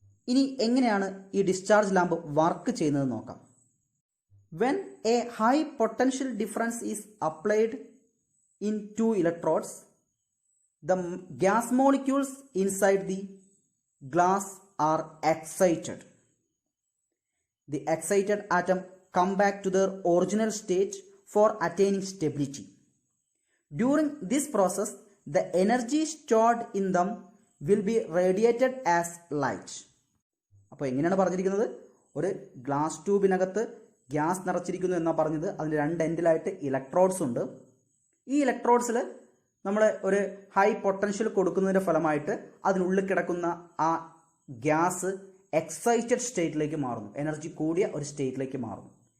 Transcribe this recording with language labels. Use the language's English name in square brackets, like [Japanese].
[Malayalam] ഇനി എങ്ങനെയാണ് ഈ ഡിസ്ചാർജ് ലാമ്പ് വർക്ക് ചെയ്യുന്നത് നോക്കാം. [English] When a high potential difference is applied in 2 electrodes, the gas molecules inside the glass are excited. The excited atom come back to their original state for attaining stability. During this process, the energy stored in them will be radiated as light. [Malayalam] അപ്പോൾ എങ്ങനെയാണ് പറഞ്ഞിരിക്കുന്നത്? ഒരു glass ട്യൂബിനകത്ത് gas നിറച്ചിരിക്കുന്നു എന്നാണ് പറഞ്ഞത്. അതിൻ്റെ 2 എൻഡിലായിട്ട് electrodes ഉണ്ട്. ഈ ഇലക്ട്രോഡ്സിൽ നമ്മൾ ഒരു ഹൈ പൊട്ടൻഷ്യൽ കൊടുക്കുന്നതിൻ്റെ ഫലമായിട്ട് അതിനുള്ളിൽ കിടക്കുന്ന ആ ഗ്യാസ് എക്സൈറ്റഡ് സ്റ്റേറ്റിലേക്ക് മാറുന്നു, എനർജി കൂടിയ ഒരു സ്റ്റേറ്റിലേക്ക് മാറുന്നു.